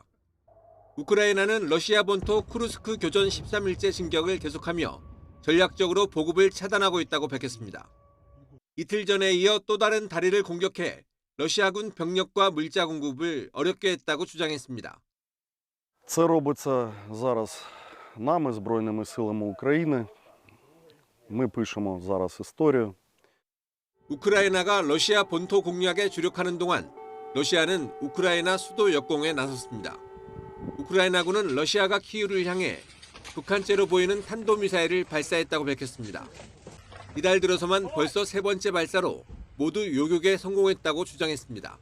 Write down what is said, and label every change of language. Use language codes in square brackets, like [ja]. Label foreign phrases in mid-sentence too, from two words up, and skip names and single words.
[ko] 우크라이나는 러시아 본토 쿠르스크 교전 13일째 진격을 계속하며 전략적으로 보급을 차단하고 있다고 밝혔습니다. 이틀 전에 이어 또 다른 다리를 공격해 러시아군 병력과 물자 공급을 어렵게 했다고 주장했습니다. [uk] Це робиться зараз нами, Збройними силами України. Ми пишемо зараз історію. [ko] 우크라이나가 러시아 본토 공략에 주력하는 동안 러시아는 우크라이나 수도 역공에 나섰습니다. 우크라이나군은 러시아가 키이우를 향해 북한제로 보이는 탄도미사일을 발사했다고 밝혔습니다. 이달 들어서만 벌써 3번째 발사로 모두 요격에 성공했다고 주장했습니다.